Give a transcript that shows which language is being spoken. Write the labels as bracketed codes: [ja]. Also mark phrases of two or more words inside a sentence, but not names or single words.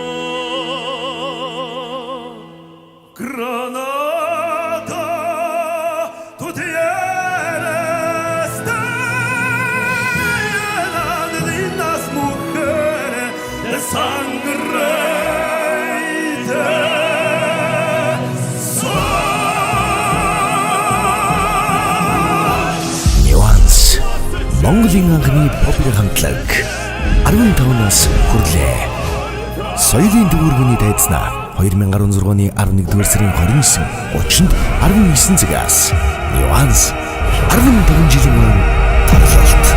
[es] Granada, tú tienes de llena de lindas mujeres, de sangre y de sol. [mn] Нюанс Монголын анхны популяр хамтлаг 15-наас хүрлээ. Соёлын дүүргэний дайдснаа 2016 оны 11-р сарын 29-нд 19 цагаас Нюанс 15 жилийн өмнө тоглолт.